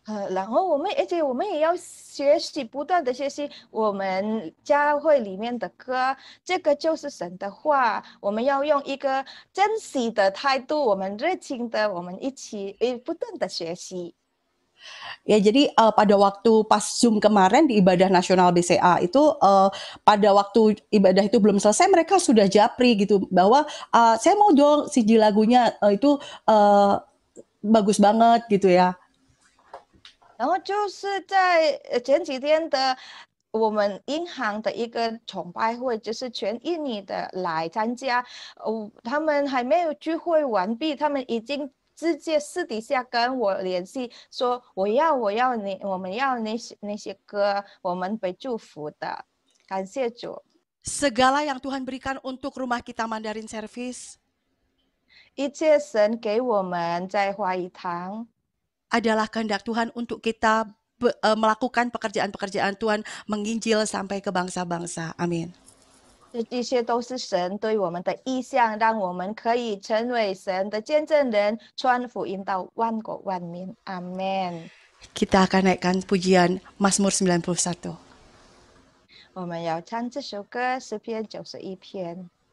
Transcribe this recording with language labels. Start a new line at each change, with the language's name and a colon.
Chinese: 然后而且我们也要学习，不断的学习我们教会里面的歌，这个就是神的话。我们要用一个珍惜的态度，我们热情的，我们一起不断的学习。
Indonesian: Ya, jadi pada waktu pas Zoom kemarin di ibadah nasional BCA itu pada waktu ibadah itu belum selesai mereka sudah japri gitu bahwa saya mau dong CD lagunya itu bagus banget gitu ya.
Chinese: 然后就是在前几天的我们银行的一个崇拜会，就是全印尼的来参加，他们还没有聚会完毕，他们已经 直接私底下跟我联系说，我们要那些歌，我们被祝福的，感谢主。
Indonesian: Segala yang Tuhan berikan untuk rumah kita Mandarin Service
Chinese: 一切神给我们在华语堂
Indonesian: adalah kehendak Tuhan untuk kita melakukan pekerjaan-pekerjaan Tuhan, menginjil sampai ke bangsa-bangsa. Amin.
Chinese: 这些都是神对我们的意向，让我们可以成为神的见证人，传福音到万国万民。阿门。
Indonesian: Kita akan naikkan pujian Mazmur 91.
Chinese: 我们要唱这首歌诗篇91篇。